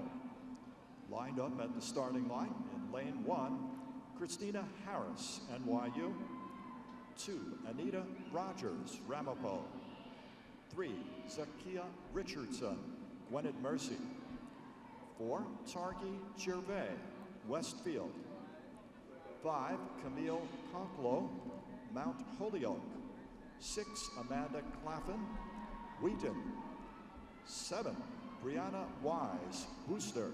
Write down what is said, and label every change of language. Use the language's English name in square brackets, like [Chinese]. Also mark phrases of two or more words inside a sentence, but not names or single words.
[English] Lined up at the starting line in lane 1, Christina Harris, NYU. 2, Anita Rogers, Ramapo. 3, Zakia Richardson, Gwinnett Mercy. 4, Targi Gervais, Westfield. 5, Camille Conklo, Mount Holyoke. 6, Amanda Claffin, Wheaton. 7, Brianna Wise, Booster.